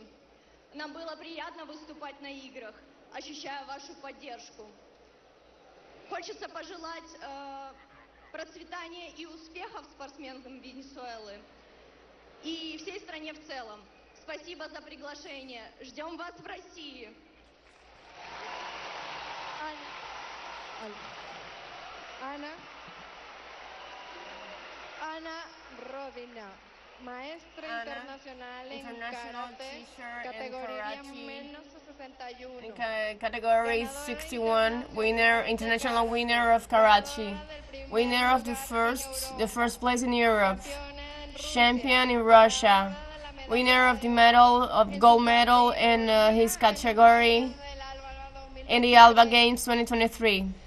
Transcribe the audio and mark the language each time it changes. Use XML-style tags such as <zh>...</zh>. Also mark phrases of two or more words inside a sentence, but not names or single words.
<ru>Нам было приятно выступать на играх, ощущая вашу поддержку. Хочется пожелать процветания и успехов спортсменкам Венесуэлы и всей стране в целом. Спасибо за приглашение. Ждем вас в России.</ru> <es>Ana Rodina, maestra internacional en karate, categoría menos 61.</es> <en>In category 61, winner, international winner of karate, winner of the first place in Europe, champion in Russia, winner of the gold medal in his category in the ALBA Games 2023.</en>